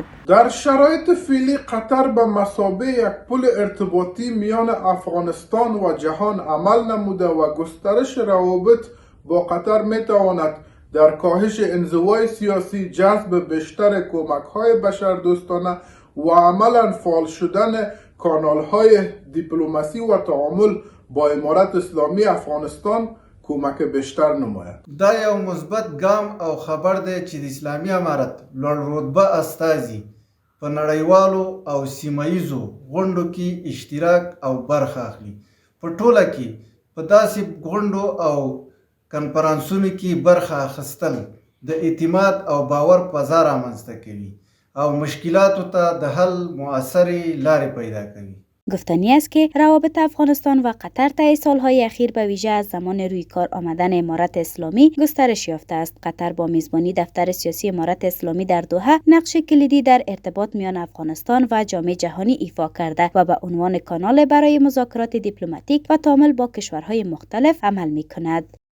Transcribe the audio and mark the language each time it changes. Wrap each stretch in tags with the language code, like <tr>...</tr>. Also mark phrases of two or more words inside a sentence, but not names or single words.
<fa>در شرایط فعلی قطر به مثابه یک پل ارتباطی میان افغانستان و جهان عمل نموده و گسترش روابط با قطر می تواند در کاهش انزوای سیاسی، جذب بیشتر کمک‌های بشردوستانه و عملاً فعال شدن کانال‌های دیپلماسی و تعامل با امارت اسلامی افغانستان کمک بیشتر نماید.</fa> <ps>دا یو مثبت ګام او خبر دی چې د اسلامي امارت لوړ رتبه استازي په نړیوالو او سیمایزو غونډو کې اشتراک او برخه اخلي. په ټوله کې په داسې غونډو او کنفرانسونو کې برخه اخیستل د اعتماد او باور فضا رامنځته کوي او مشکلاتو ته د حل مؤثرې لارې پیدا کوي.</ps> <fa>گفتنی است که روابط افغانستان و قطر طی سالهای اخیر به ویژه از زمان روی کار آمدن امارت اسلامی گسترش یافته است. قطر با میزبانی دفتر سیاسی امارت اسلامی در دوحه نقش کلیدی در ارتباط میان افغانستان و جامعه جهانی ایفا کرده و به عنوان کانال برای مذاکرات دیپلماتیک و تعامل با کشورهای مختلف عمل می‌کند.</fa>